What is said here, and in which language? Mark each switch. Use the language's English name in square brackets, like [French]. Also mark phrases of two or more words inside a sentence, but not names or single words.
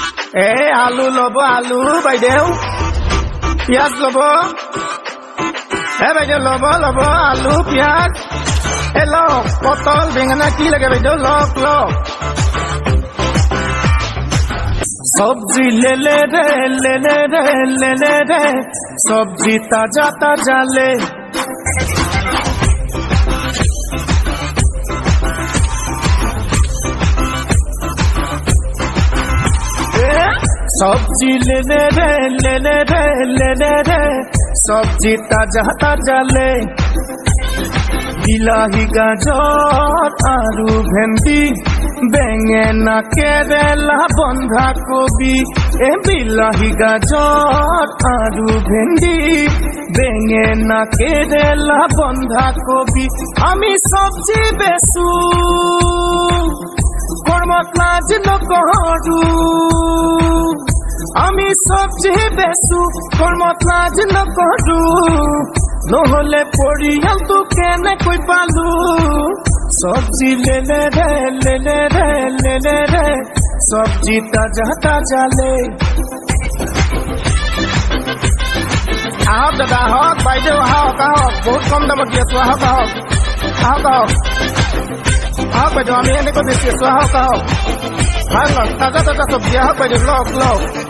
[Assamese] আলু লব আলু বাইদেউ পিঁয়াজ লব বাইদেউ লব লব আলু পিঁয়াজ লওক পটল বেঙেনা কি লাগে বাইদেউ লওক লওক [Hindi] सब्ज़ी ले ले रे ले ले रे ले ले रे सब्ज़ी ताज़ा ताज़ा ले सब्ज़ी ले ले रे ले ले रे ले ले रे सब्ज़ी ताज़ा ताज़ा ले [Assamese] বিলাহি গাজর আলু ভেন্ডি বেঙেনা কেরেলা বন্ধাকবি বিলাহি গাজর আলু ভেন্ডি বেঙেনা কেরেলা বন্ধাকবি আমি সবজি বেচু কর্মত লাজ নকৰো আমি সবজি বেচু কর্মত লাজ নকৰো নহলে পৰিয়ালটো কেনেকৈ পালো [Hindi] सब्ज़ी ले ले रे ले ले रे ले ले रे सब्ज़ी ताज़ा ताज़ा ले [Assamese] আহক দাদা আহক বাইদেউ আহক আহক বহুত কম দামত দি আছো আহক আহক আহক আহক আহক বাইদেউ আমি এনেকৈ বেছি আছো আহক আহক ভাল লওক তাজা তাজা চবজি আহক বাইদেউ লওক লওক